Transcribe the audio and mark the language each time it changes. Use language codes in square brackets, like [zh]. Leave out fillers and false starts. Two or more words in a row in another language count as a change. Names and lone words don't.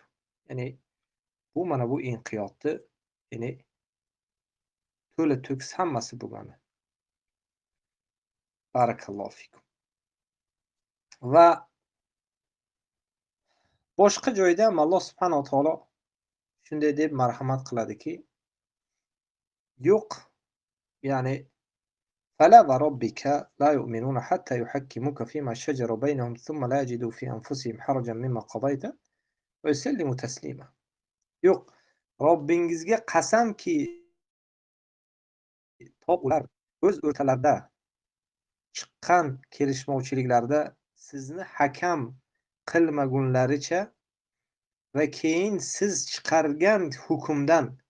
[uz] Ya'ni bu mana bu inqiyodni, ya'ni to'la to'kis hammasi bo'lgani. [ar] بارك الله فيكم. [uz] Va boshqa joyda ham Alloh subhanahu va taolo shunday deb marhamat qiladiki, yo'q, ya'ni [ar] فلا وربك لا يؤمنون حتى يحكموك فيما شجر بينهم ثم لا يجدوا في أنفسهم حرجا مما قضيت ويسلموا تسليما. [uz] Yo'q, Robbingizga qasamki, ular o'z o'rtalarida chiqqan kelishmovchiliklarda sizni hakam qilmagunlaricha va keyin siz chiqargan hukmdan